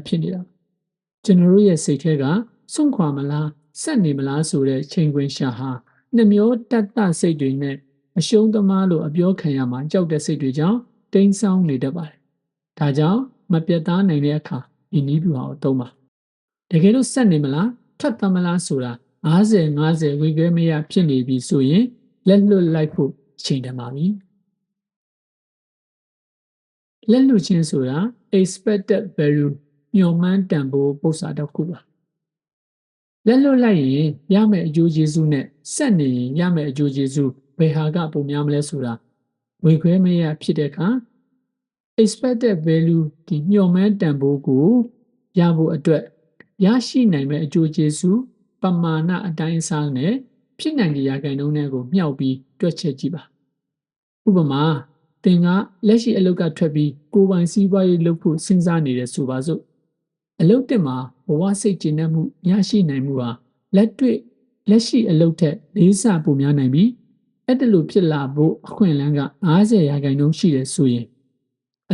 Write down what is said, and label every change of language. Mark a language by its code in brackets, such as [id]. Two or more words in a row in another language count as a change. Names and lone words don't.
[my] ဖြစ်နေတာကျွန်တော်တို့ရဲ့စိတ်ထဲကစွန့်ခွာမလားဆက်နေမလားဆိုတဲ့ချိန်ခွင်ရှာဟာနှမျိုးတတ်တစိတ်တွေနဲ့အရှုံးသမားလို့အပြောခံရမှာကြောက်တဲ့စိတ်တွေကြောင့်တိမ်းဆောင်းနေတတ်ပါတယ်ဒါကြောင့်မပြတ်သားနိုင်တဲ့အခါဒီနည်းဗျူဟာကိုသုံးပါတကယ်လို့ဆက်နေမလားထွက်သွားမလားဆိုတာ50-50ဝေခွဲမရဖြစ်နေပြီဆိုရင်လက်လွတ်လိုက်ဖို့ချိန်တန်ပါပြီ လက်လွတ်ခြင်းဆိုတာ [en] expected value [my] မျှော်မှန်းတန်ဖိုးပုံစံတစ်ခုပါလက်လွတ်လိုက်ရင်ရမယ့်အကျိုးကျေးဇူးနဲ့ဆက်နေရင်ရမယ့်အကျိုးကျေးဇူးဘယ်ဟာကပိုများမလဲဆိုတာဝေခွဲမရဖြစ်တဲ့အခါ [en] expected value [my] ဒီမျှော်မှန်းတန်ဖိုးကိုရဖို့အတွက်ရရှိနိုင်မယ့်အကျိုးကျေးဇူးပမာဏအတိုင်းအစားနဲ့ဖြစ်နိုင်တဲ့ရာခိုင်နှုန်းတွေကိုမြှောက်ပြီးတွက်ချက်ကြည့်ပါဥပမာသ င်ကလက်ရှိအလုပ်ကထွက်ပြီးကိုယ်ပိုင်စီးပွားရေးလုပ်ဖို့စဉ်းစားနေတယ်ဆိုပါစို့အလုပ်တင်မှာဘဝစိတ်ကျဉ်နှံ့မှုရရှိနိုင်မှုဟာလက်ရှိအလုပ်ထက်4ဆပိုများနိုင်ပြီးအဲ့ဒါလိုဖြစ်လာဖို့အခွင့်အလမ်းက50ရာခိုင်နှုန်းရှိတယ်ဆိုရင်အ